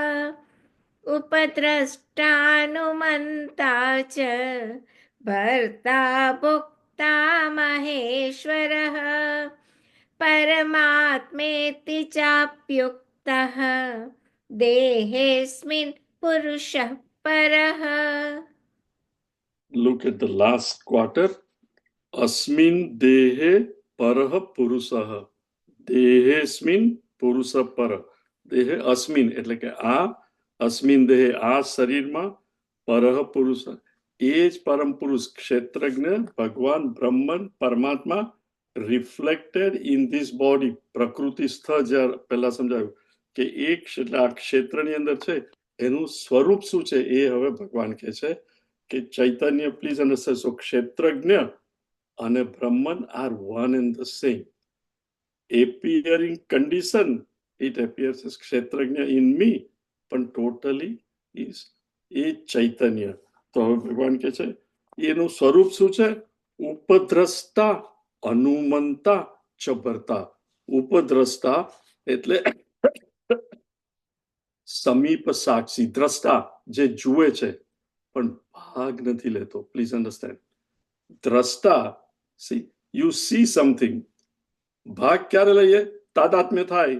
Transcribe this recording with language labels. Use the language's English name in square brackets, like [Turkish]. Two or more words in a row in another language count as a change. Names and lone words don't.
[Sanskrit] उपद्रष्टानुमन्ता च भर्ता भोक्ता महेश्वरः परमात्मेति चाप्युक्तः देहेऽस्मिन् पुरुषः परः [English] look at the last quarter [Sanskrit] अस्मिन् देहे परः पुरुषः देहेस्मिन् पुरुष पर देहे अस्मिन् [Gujarati] એટલે કે આ [Sanskrit] अस्मिन् देहे [Gujarati] આ શરીરમાં પરહ પુરુષ એ જ પરમ પુરુષ ક્ષેત્રજ્ઞ ભગવાન બ્રહ્મન પરમાત્મા [English] reflected in this body [Gujarati] પ્રકૃતિસ્થ જે પહેલા સમજાવ્યું કે એક એટલે આ ક્ષેત્રની અંદર છે એનું સ્વરૂપ શું છે એ હવે ભગવાન કહે છે કે ચૈતન્ય [English] please understand so [Gujarati] ક્ષેત્રજ્ઞ અને બ્રહ્મન [English] are one and the same appearing condition it appears as [Gujarati] ક્ષેત્રજ્ઞ [English] in me [Gujarati] પણ [English] totally is [Gujarati] એ ચૈતન્ય તો હવે ભગવાન કહે છે એનું સ્વરૂપ શું છે [Sanskrit] उपद्रष्टा अनुमन्ता च भर्ता [Gujarati] ઉપદ્રષ્ટા એટલે સમીપ સાક્ષી દ્રષ્ટા જે જુએ છે પણ ભાગ નથી લેતો [English] please understand [Gujarati] દ્રષ્ટા [English] see you see something [Gujarati] ભાગ ક્યારે લઈએ તાદાત્મ્ય થાય